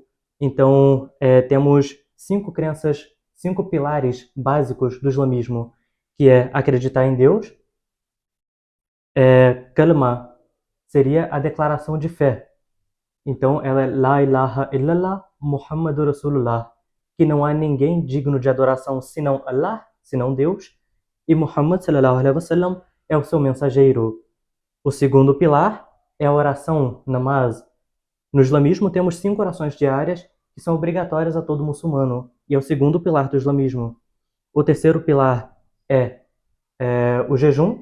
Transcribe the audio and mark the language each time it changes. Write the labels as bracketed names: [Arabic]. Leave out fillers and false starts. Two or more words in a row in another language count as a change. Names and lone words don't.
[Portuguese] Então, temos 5 crenças, 5 pilares básicos do islamismo, que é acreditar em Deus, kalma, seria a declaração de fé. [Arabic] Então, ela é لا إله إلا الله محمد رسول الله, [Portuguese] que não há ninguém digno de adoração senão Allah, senão Deus, e Muhammad [Arabic] صلى الله عليه وسلم [Portuguese] é o seu mensageiro. O segundo pilar é a oração, namaz. No islamismo temos 5 orações diárias que são obrigatórias a todo muçulmano, e é o segundo pilar do islamismo. O terceiro pilar é o jejum.